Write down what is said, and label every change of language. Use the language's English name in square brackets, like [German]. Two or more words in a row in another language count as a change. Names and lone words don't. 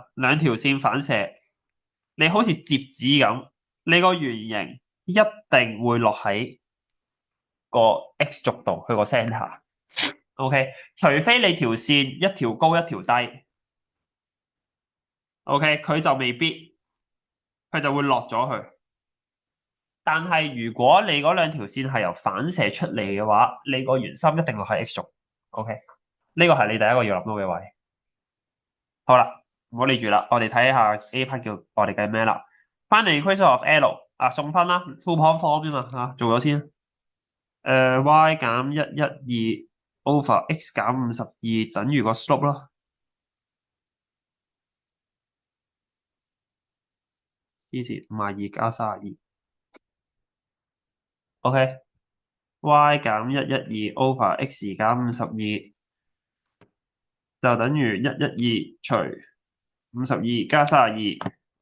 [Cantonese] 兩條線反射，你好似摺紙咁，你個圓形一定會落喺個 X 軸度，去個 center。OK，除非你條線一條高一條低，OK，佢就未必，佢就會落咗去。但係如果你嗰兩條線係由反射出嚟嘅話，你個圓心一定落喺 X 軸。OK，呢個係你第一個要諗到嘅位。好啦，唔好理住啦，我哋睇下 [English] A part [Cantonese] 叫我哋計咩啦。翻嚟 [English] equation of L [Cantonese] 送分啦 ， [English] two point form [Cantonese] 啫嘛做咗先。y 減112 over x 減52等於個 slope 咯。以前52加32。OK，y 減112 over x 減52就等於112除52加32。